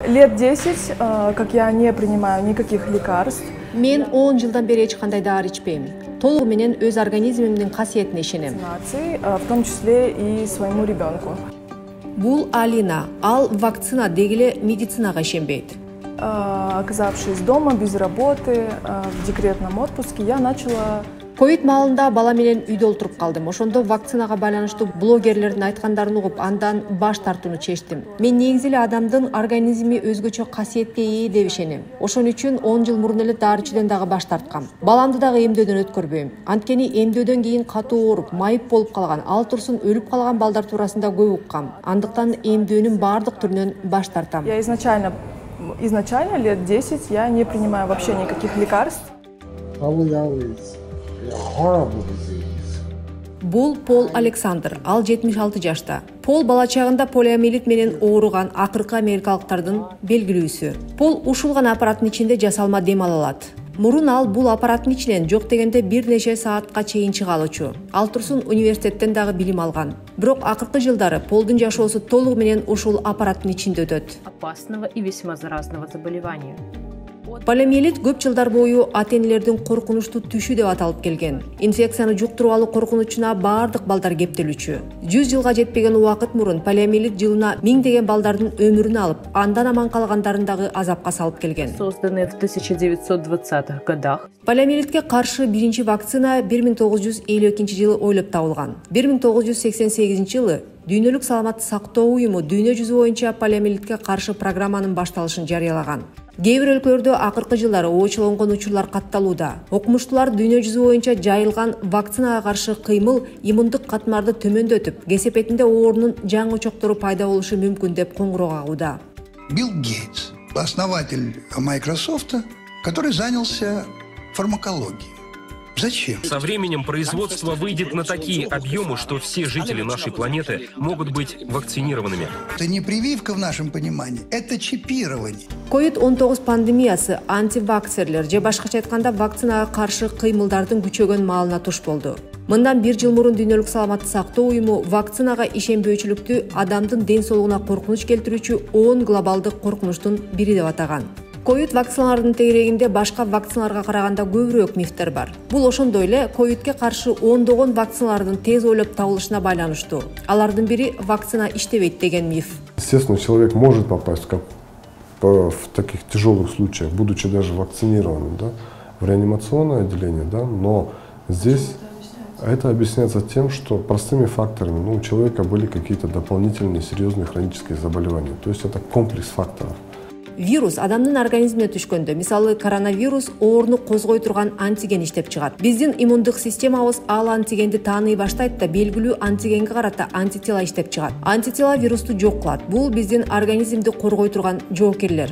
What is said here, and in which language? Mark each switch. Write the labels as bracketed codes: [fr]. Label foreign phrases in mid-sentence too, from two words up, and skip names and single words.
[ru] Лет 10, как я не принимаю никаких лекарств. [ky] Мен 10 жылдан бери эч кандай дары ичпейм. Толугу менен өз организмимдин касиетине ишенем. [ru] В том числе и своему ребенку. [ky] Бул Алина, ал вакцина дегиле медицинага ишенбейт. [ru] Оказавшись дома без работы, в декретном отпуске, я начала... [ky] Ковид маалында бала менен үйдө олтуруп калдым. Ошондо вакцинага байланыштуу блогерлердин айткандарын угуп, андан баш тартууну чечтим. Мен негизи эле адамдын организми өзгөчө касиетке ээ деп ишенем. Ошон үчүн 10 жыл мурун эле дары ичүүдөн дагы баш тарткам. Баламды дагы эмдөөдөн өткөрбөйм. Анткени эмдөөдөн кийин катуу ооруп, майып болуп калган, ал турсун өлүп калган балдар туурасында көп уккам. Андыктан эмдөөнүн баардык түрүнөн баш тартам. [ru] Я изначально лет 10 я не принимаю вообще никаких лекарств. [ky] Бул Пол Александр, ал 76 жашта. Пол бала чагында полиомиелит менен ооруган акыркы америкалыктардын белгилүүсү. Пол ушулган аппараттын ичинде жасалма дем ала алат. Мурун ал бул аппараттын ичинен жок дегенде бир нече саатка чейин чыга алчу. Ал турсун университеттен дагы билим алган. Бирок акыркы жылдары Полдун жашоосу толугу менен ушул аппараттын ичинде өтөт. [ru] Опасного и весьма заразного заболевания. [ky] Полиомиелит көп жылдар бою ата-энелердин коркунучтуу түшү деп аталып келген. Инфекцияны жуктуруп алуу коркунучуна баардык балдар кептелүүчү. 100 жылга жетпеген убакыт мурун полиомиелит жылына 1000 балдардын өмүрүн алып, андан аман калгандарын дагы азапка салып келген. Созданные в 1920-х годах. Полиомиелитке каршы биринчи вакцина 1952 жылы ойлоп табылган. 1988 жылы Дүйнөлүк саламаттык сактоо уюму дүйнө жүзү боюнча полиомиелитке каршы программанын башталышын жарыялаган. Кээ бир өлкөлөрдө акыркы жылдары оочулонгон учурлар катталууда. Окумуштуулар дүйнө жүзү боюнча жайылган вакцинага каршы кыймыл иммундук катмарды төмөндөтүп, кесепетинде оорунун жаңы очоктору пайда болушу мүмкүн деп коңгуроо кагууда. [ru] Билл Гейтс, основатель Microsoft, который занялся фармакологией. Зачем? Со временем производство выйдет на такие объемы, что все жители нашей планеты могут быть вакцинированными. Это не прививка в нашем понимании, это чипирование. [ky] COVID-19 пандемиясы антиваксерлер же башкача айтканда вакцинага каршы кыймылдардын күчөгөн маалына туш болду. Мындан 1 жыл мурун Дүйнөлүк саламаттык сактоо уюму вакцинага ишенбөөчүлүктү адамдын ден соолугуна коркунуч келтирүүчү 10 глобалдык коркунучтун бири деп атаган. Ковид вакциналардын тегерегинде башка вакциналарга караганда көбүрөөк мифтер бар. Бул ошондой эле ковидке каршы ондогон вакциналардын тез ойлоп табылышына байланыштуу. Алардын бири вакцина иштебейт деген миф. [ru] Естественно, человек может попасть в таких тяжелых случаях, будучи даже вакцинированным, да, в реанимационное отделение, да, но здесь это объясняется тем, что простыми факторами, у человека были какие-то дополнительные серьезные хронические заболевания. То есть это комплекс факторов. [ky] Вирус адамдын организмине түшкөндө, мисалы коронавирус ооруну козгой турган антиген иштеп чыгат. Биздин иммундук системабыз ал антигенди тааный баштайт да белгилүү антигенге карата антитела иштеп чыгат. Антитела вирусту жок кылат. Бул биздин организмди коргой турган жоокерлер.